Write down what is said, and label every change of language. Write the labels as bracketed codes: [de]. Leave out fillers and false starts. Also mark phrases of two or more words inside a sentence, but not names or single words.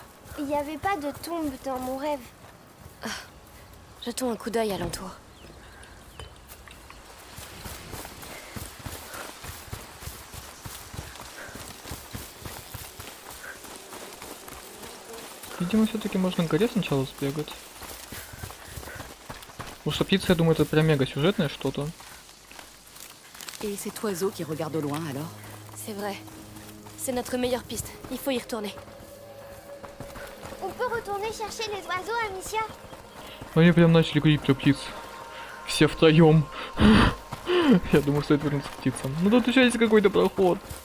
[fr] Il n'y avait pas de tombe dans mon rêve. Jetons un coup d'œil alentour. [ru] Видимо, все-таки можно к горе сначала сбегать. Потому что птица, я думаю, это прям мега сюжетное что-то. [fr] Et cet oiseau qui regarde au loin alors? C'est vrai. C'est notre meilleure piste. Il faut y retourner. On peut retourner chercher les oiseaux, Amicia? [ru] Они прям начали говорить про птиц. Все втроем. Я думаю, стоит вернуться к птицам. Ну тут еще есть какой-то проход.